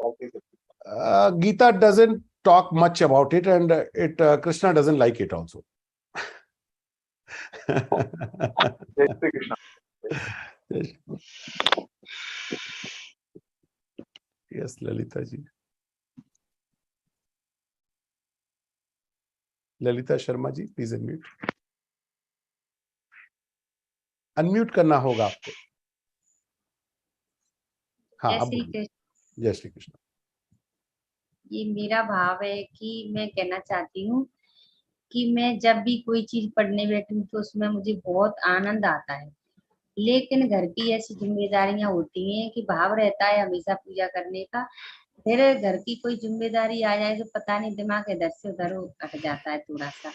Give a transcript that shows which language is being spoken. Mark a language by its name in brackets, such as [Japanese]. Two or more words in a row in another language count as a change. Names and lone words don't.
[English] Geeta doesn't talk much about it, and Krishna doesn't like it also. Yes, Lalita ji. Lalita Sharma ji, please unmute. [Hindi] अनम्यूट करना होगा आपको. हाँ, अब जय श्री कृष्ण. ये मेरा भाव है कि मैं कहना चाहती हूँ कि मैं जब भी कोई चीज पढ़ने बैठूं तो उसमें मुझे बहुत आनंद आता है, लेकिन घर की ऐसी जिम्मेदारियां होती हैं कि भाव रहता है हमेशा पूजा करने का, फिर घर की कोई जिम्मेदारी आ जाए तो पता नहीं दिमाग इधर से उधर हट जाता है थोड़ा सा.